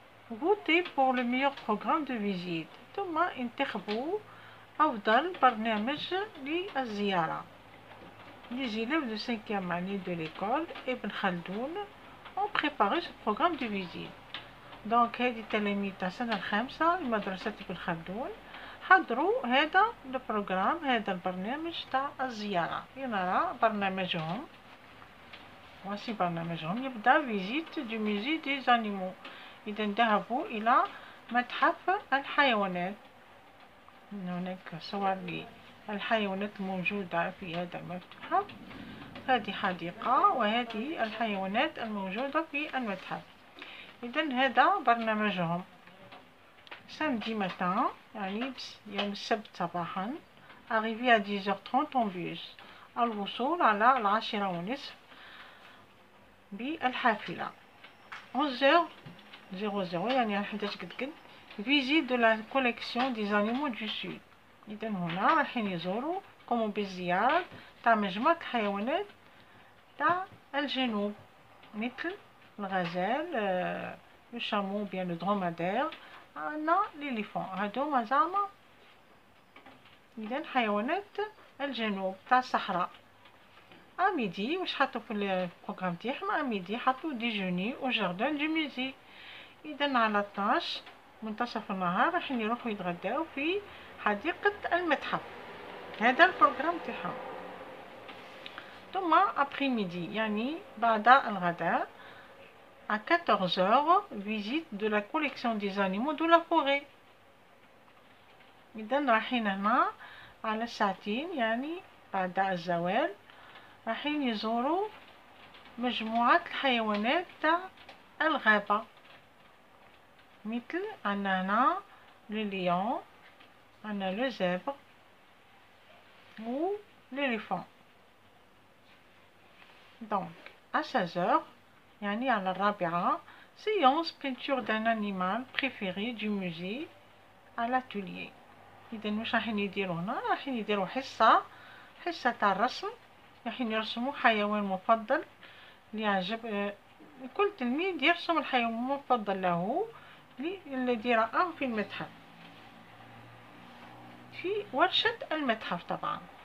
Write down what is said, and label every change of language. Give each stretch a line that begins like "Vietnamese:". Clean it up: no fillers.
French: Votez pour le meilleur programme de visite.
Arabic: ثم انتخبوا أفضل برنامج للزيارة.
French: Les élèves de 5e année de l'école Ibn Khaldoun ont préparé ce programme de visite.
Arabic: Donc هذه التلاميذ تاع السنة الخامسة لمدرسة ابن خلدون حضروا هذا البروغرام، هذا البرنامج تاع الزيارة. لنرى برنامجهم. voici برنامجهم. يبدأ
French: فيزيت دو ميزي دي زانيمو.
Arabic: إذا ذهبوا إلى متحف الحيوانات. هناك صور للحيوانات الموجودة في هذا المتحف. هذه حديقة وهذه الحيوانات الموجودة في المتحف. إذن هذا برنامجهم.
French: samedi matin
Arabic: يعني يوم السبت صباحا
French: arrivé à 10h30 en bus
Arabic: الوصول على 10:30 بالحافلة.
French: 11h00 يعني 11 قد visite de la collection des animaux du sud.
Arabic: إذن هنا رايحين يزوروا قوموا بالزيارة تاع مجموعة الحيوانات تاع الجنوب مثل الغزال، لو شامو بيان لو درomadaire، عندنا ليليفون. هادوما زعما إذن حيوانات الجنوب تاع الصحراء. اميدي واش حطوا في البروغرام تاعهم؟ اميدي حطوا
French: ديجوني او جاردان دو ميزي.
Arabic: اذا على 12 منتصف النهار راح يروحوا يتغداو في حديقة المتحف. هذا البروغرام تاعهم. ثم
French: ابري ميدي
Arabic: يعني بعد الغداء
French: à 14h visite de la collection des animaux de la forêt.
Arabic: اذا رايحين هنا على ساعتين يعني بعد الزوال رايحين يزوروا مجموعة الحيوانات تاع الغابة مثل عندنا هنا لو ليون، عندنا لو زبر و ليليفون. دونك
French: à 16h
Arabic: يعني على 4
French: séance peinture d'un animal préféré du musée à l'atelier.
Arabic: إذا واش رايحين يديروا هنا؟ رايحين يديروا حصة تاع الرسم، رايحين يرسموا حيوان مفضل اللي يعجب كل تلميذ يرسم الحيوان المفضل له الذي رآه في المتحف في ورشة المتحف طبعا.